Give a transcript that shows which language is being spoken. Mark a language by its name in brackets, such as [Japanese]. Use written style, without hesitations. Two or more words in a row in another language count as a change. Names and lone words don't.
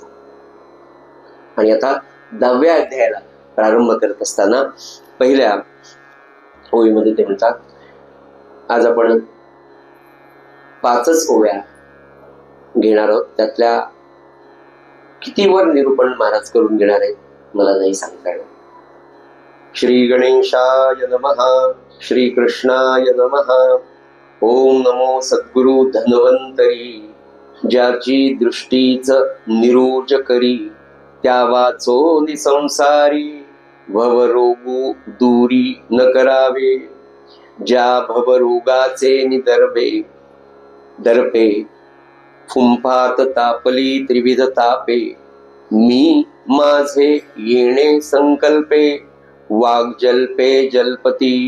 [Marathi] आणि आता 10व्या अध्यायाला प्रारंभ करत असताना पहिल्या ओळीमध्ये ते म्हणतात, आज आपण 5च ओव्या घेणार आहोत. त्यातल्या किती वर निरूपण महाराज करून घेणार आहेत मला नाही सांगता येणार. [Sanskrit] श्री गणेशाय नमः. श्री कृष्णाय नमः. [Marathi] ओम नमो सद्गुरु धन्वंतरी. ज्याची दृष्टीच निरोज करी, त्या वाचो निसंसारी. भवरोगू दूरी न करावे, ज्या भवरोगाचे दर्पे फुंफात तापली त्रिविध तापे. मी माझे येणे संकल्पे, वाग्जल्पे जलपती.